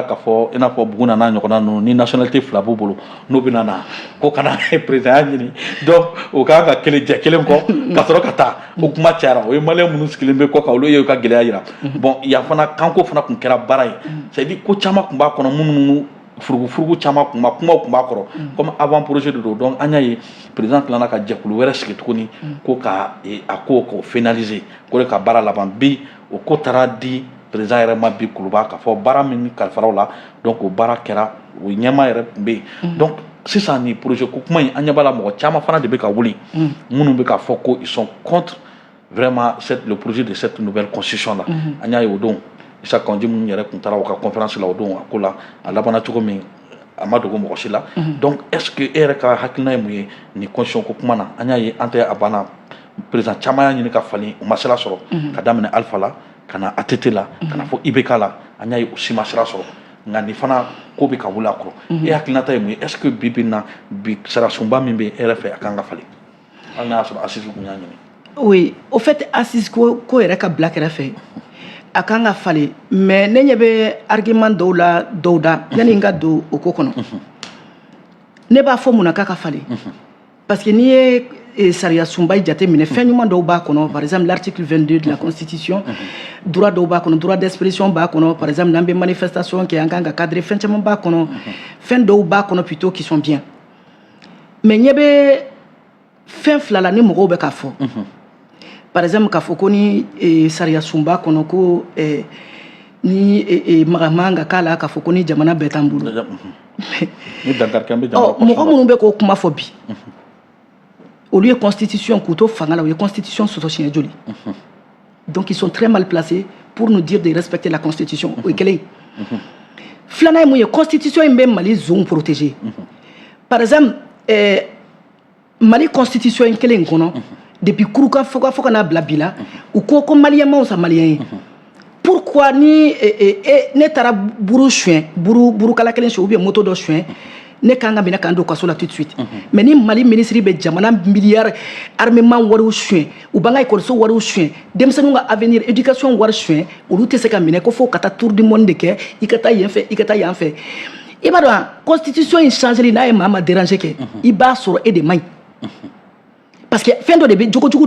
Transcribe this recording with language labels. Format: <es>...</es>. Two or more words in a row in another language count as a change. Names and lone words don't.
<bm>k'a fɔ i n'a fɔ Buguna n'a ɲɔgɔnna ninnu ni nationalité fila b'u bolo n'u bɛ na ko kana président ya ɲini donc o k'an ka kelen jɛ kelen kɔ ka sɔrɔ ka taa o kuma cayara o ye maliyɛn minnu sigilen bɛ kɔ kan olu ye u ka gɛlɛya yira bon yan fana kanko fana kun kɛra baara ye</bm> <fr>c'est à dire</fr> <bm>ko caman kun b'a kɔnɔ minnu furugu caman kun b'a kumaw kun b'a kɔrɔ</bm> <fr>comme avant projet</fr> <bm>de don donc an y'a ye président tilala ka jɛkulu wɛrɛ sigi tuguni ko ka a ko k'o finaliser ko de ka baara laban bi o ko taara di président yɛrɛ ma bi kuluba k'a fɔ baara min kalifaraw la donc o baara kɛra o ɲɛma yɛrɛ kun bɛ yen donc sisan ni projet ko kuma in an ɲɛ b'a la mɔgɔ caman fana de bɛ ka wuli minnu bɛ k'a fɔ ko</bm> <fr>ils sont contre vraiment le projet de cette nouvelle constitution là</fr> <bm>an y'a ye o don Issa Kandji minnu yɛrɛ kun taara u ka conférence la o don a ko la a labanna cogo min a ma dogo mɔgɔ si la donc</bm> <fr>est ce que</fr> <bm>e yɛrɛ ka hakilina ye mun ye nin constitution ko kuma na an y'a ye an tɛ a banna président caman y'a ɲini ka falen u ma sira sɔrɔ ka daminɛ Alpha la ka na ATT la ka na fɔ IBK la an y'a ye u si ma sira sɔrɔ nka nin fana ko bɛ ka wuli a kɔrɔ e hakilinata ye mun ye</bm> <fr>est ce que</fr> <bm>bi bi in na bi sarasunba min bɛ e yɛrɛ fɛ a kan ka falen hali n'a y'a sɔrɔ Assise kun y'a ɲini.</bm> <fr>Oui, au fait</fr> <bm>Assise ko yɛrɛ ka bila kɛrɛfɛ a kan ka falen mais ne ɲɛ bɛ argument dɔw la dɔw da yanni n ka don o ko kɔnɔ ne b'a fɔ mun na k'a ka falen parce que n'i ye sariya sunba jate minɛ fɛn ɲuman dɔw b'a kɔnɔ</bm> <fr>par exemple l'article 22 de la constitution</fr> <bm>droit dɔw b'a kɔnɔ</bm> <fr>droit d'expression</fr> <bm>b'a kɔnɔ</bm> <fr>par exemple</fr> <bm>n'an bɛ manifestation kɛ an kan ka cadrer fɛn caman b'a kɔnɔ fɛn dɔw b'a kɔnɔ</bm> <fr>plutôt qui sont bien mais</fr> <bm>ɲɛ bɛ fɛn fila la ni mɔgɔw bɛ k'a fɔ</bm> <fr>par exemple</fr> <bm>k'a fɔ ko ni sariya sunba kɔnɔ ko ni magaman ka k'a la k'a fɔ ko ni jamana bɛɛ t'an bolo mɔgɔ minnu bɛ k'o kuma fɔ bi olu ye constitution k'u to fanga la u ye constitution sɔsɔ siɲɛ joli donc</bm> <fr>ils sont très mal placés pour nous dire de respecter la constitution</fr> <bm>o ye kelen ye filanan ye mun ye constitution in bɛ Mali zone protéger</bm> <fr>par exemple</fr> <bm>Mali constitution in kelen in kɔnɔ depuis kurukan fo ka n'a bila bi la u ko maliyɛn ma wusa maliyɛn ye pourquoi ni ne taara buru suɲɛ burukala kelen suɲɛ ou bien moto dɔ suɲɛ ne kan ka minɛ k'an don kaso la</bm> <fr>tout de suite</fr> <bm>mais ni Mali ministre bɛ jamana miliyari armement wariw suɲɛ u b'an ka école wariw suɲɛ denmisɛnninw ka</bm> <fr>avenir éducation</fr> <bm>wari suɲɛ olu tɛ se ka minɛ ko fo ka taa</bm> <fr>tour du monde</fr> <bm>de kɛ i ka taa yen fɛ i ka taa yan fɛ i b'a dɔn constitution in changeli n'a ye maa ma déranger kɛ i b'a sɔrɔ e de man ɲi parce que fɛn dɔ de bɛ jogojugu dɔ</bm>